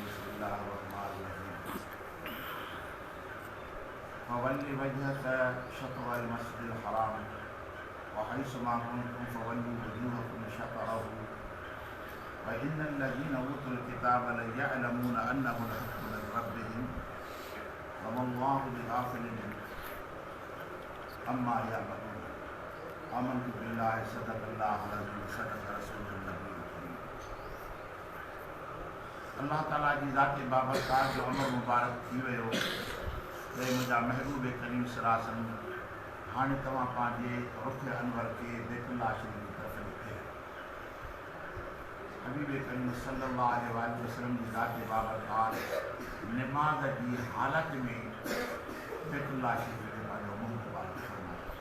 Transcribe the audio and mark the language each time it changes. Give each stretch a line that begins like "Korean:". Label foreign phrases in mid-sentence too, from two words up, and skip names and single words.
Arabic: بسم الله الرحمن الرحيم. فول وجهك شطر المسجد الحرام وحيث ما كنتم فولوا وجوهكم شطره وإن الذين أوتوا الكتاب ليعلمون أنه الحق من ربهم وما الله بغافل عما يعملون. آمنت بالله صدق الله العظيم صدق رسول النبي الكريم.
Sindhi: अल्लाह ताला जी ज़ात बाबरकात जो अमर मुबारक थी वियो। मुंहिंजा महबूब करीम
Arabic: صلى الله عليه وسلم
Sindhi: हाणे तव्हां पंहिंजे रुख़ अनवर खे बैतुल्लाह शरीफ़ जी तरफ़ ॾिठे। हबीब करीम
Arabic: صلى الله عليه وسلم
Sindhi: जी ज़ात बाबरकात नमाज़ जी हालत में बैतुल्लाह शरीफ़ खे पंहिंजो मुंहुं मुबारक फरमायो।